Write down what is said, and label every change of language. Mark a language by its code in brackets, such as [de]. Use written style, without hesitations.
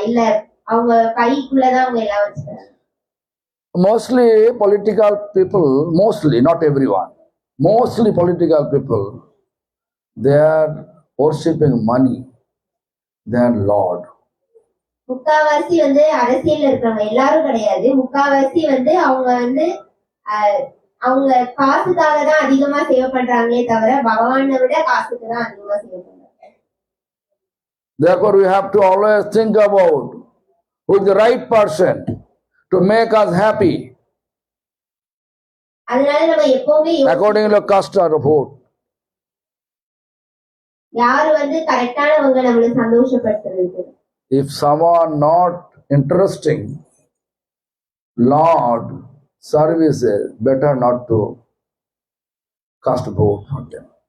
[ta] இல்ல அவங்க கைக்குள்ளதான் அவங்க எல்லாம் வச்சுக்கிறாங்க. [en] Mostly political people, not everyone, mostly political people, they are worshipping money than Lord. [ta] முக்காவாசி வந்து அரசியல் இருக்கிறவங்க எல்லாரும் கிடையாது. முக்காவாசி வந்து அவங்க வந்து அவங்க காசுக்காக தான் அதிகமா சேவை பண்றாங்களே தவிர பகவானை விட காசுக்கு தான் அதிகமா சேவை பண்றாங்க. [en] Therefore, we have to always think about who is the right person to make us happy. [ta] அதனால நம்ம எப்பவுமே [en] according to custom of vote. [ta] யாரு வந்து கரெக்டானவங்க நம்மள சந்தோஷப்படுத்துறது. [en] If someone not interesting, Lord services, better not to cast vote for them.